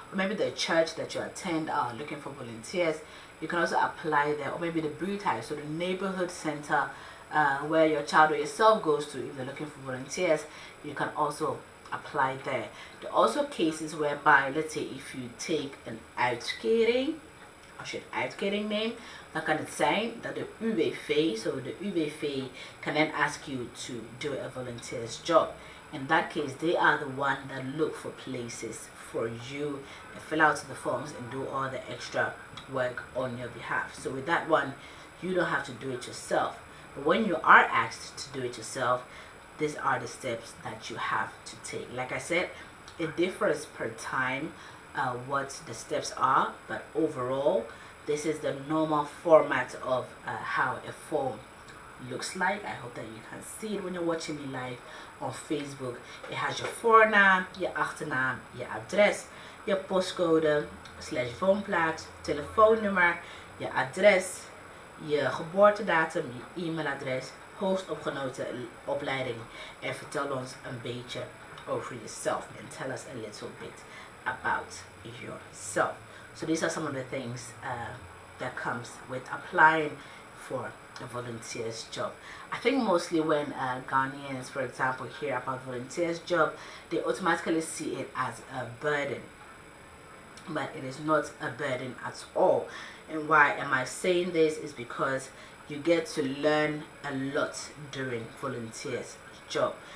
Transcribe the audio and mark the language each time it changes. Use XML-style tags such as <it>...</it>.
<en>Or maybe the church that you attend are looking for volunteers, you can also apply there. Or maybe the buurthuis, so the neighborhood center where your child or yourself goes to, if they're looking for volunteers, you can also apply there. There are also cases whereby, let's say if you take an uitkering,</en> <nl>als je een uitkering neemt, dan kan het zijn dat de UWV,</nl> <en>so the UWV can then ask you to do a volunteer's job. In that case, they are the one that look for places for you and fill out the forms and do all the extra work on your behalf. So with that one, you don't have to do it yourself. But when you are asked to do it yourself, these are the steps that you have to take. Like I said, it differs per time what the steps are, but overall, this is the normal format of how a form looks like. I hope that you can see it when you're watching me live on Facebook. It has your</en> <nl>voornaam, je achternaam, je adres, je postcode / woonplaats, telefoonnummer, je adres, je geboortedatum, je e-mailadres, hoogst opgenoten opleiding en vertel ons een beetje over</nl> <en>yourself and tell us a little bit about yourself. So these are some of the things that comes with applying for a volunteer's job. I think mostly when Ghanaians, for example, hear about volunteer's job, they automatically see it as a burden. But it is not a burden at all. And why am I saying this is because you get to learn a lot during volunteer's job.</en>